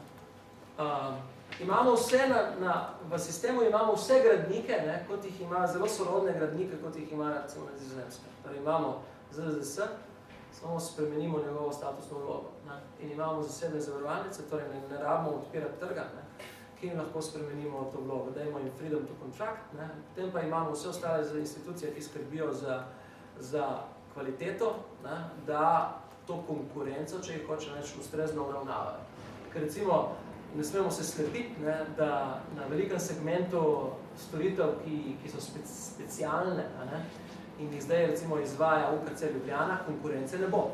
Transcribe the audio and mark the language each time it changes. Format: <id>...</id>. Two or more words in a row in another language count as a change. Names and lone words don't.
<sl>Imamo vse v sistemu imamo vse gradnike, kot jih ima, zelo sorodne gradnike, kot jih ima recimo na Nizozemskem. Torej imamo ZZZS, samo spremenimo njegovo statusno vlogo. In imamo zasebne zavarovalnice, torej ne rabimo odpirati trga, ki jim lahko spremenimo to vlogo. Dajmo jim</sl> <en>freedom to contract,</en> <sl>potem pa imamo vse ostale institucije, ki skrbijo za kvaliteto, da to konkurenco, če jih hoče reči, ustrezno obravnavajo. Ker recimo, ne smemo se slepiti, da na velikem segmentu storitev, ki so specialne in jih zdaj recimo izvaja UKC Ljubljana, konkurence ne bo.</sl>